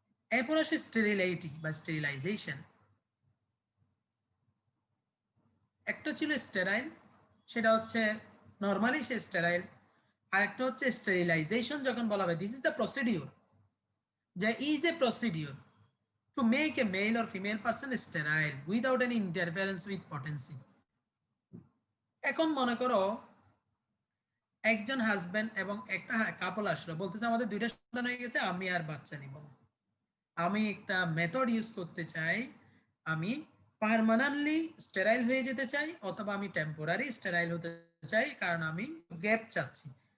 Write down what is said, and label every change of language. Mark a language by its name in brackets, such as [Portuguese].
[Bangla] এরপর আসে স্টেরিলিটি বা স্টেরিলাইজেশন। একটা ছিল স্টেরাইল, সেটা হচ্ছে নরমালি সে স্টেরাইল, আর একটা হচ্ছে স্টেরিলাইজেশন। যখন বলা হবে [English] this is the procedure, [Bangla] যে [English] is a procedure to make a male or female person sterile without any interference with potency. [Bangla] এখন মনে করো একজন হাজবেন্ড এবং একটা কাপল আসলো, বলতেছে আমাদের দুইটা সন্তান হয়ে গেছে, আমি আর বাচ্চা নিব না, আমি একটা মেথড ইউজ করতে চাই, আমি পার্মানেন্টলি স্টেরাইল হয়ে যেতে চাই অথবা আমি টেম্পোরারি স্টেরাইল হতে চাই, কারণ আমি গ্যাপ চাচ্ছি।